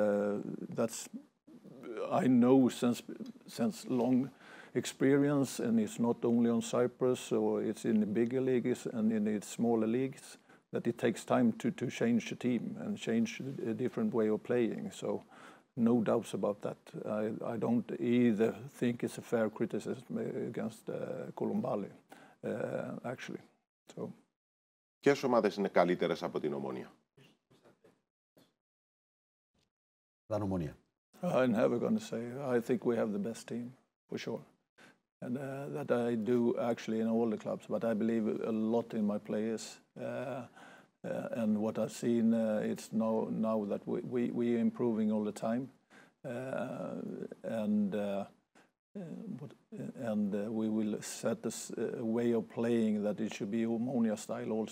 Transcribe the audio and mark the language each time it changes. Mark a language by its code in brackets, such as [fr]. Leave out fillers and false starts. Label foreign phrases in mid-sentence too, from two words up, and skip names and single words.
[en] I know since long experience, and it's not only on Cyprus, or it's in the bigger leagues and in the smaller leagues, that it takes time to change the team and change a different way of playing. So no doubts about that. I don't either think it's a fair criticism against Koulibaly, actually. So. [el] Ποιες ομάδες είναι καλύτερες από την Ομόνοια? [en] I'm never going to say. I think we have the best team, for sure. And that I do actually in all the clubs, but I believe a lot in my players. And what I've seen, it's now that we are improving all the time, and we will set a way of playing that it should be Omonia style also.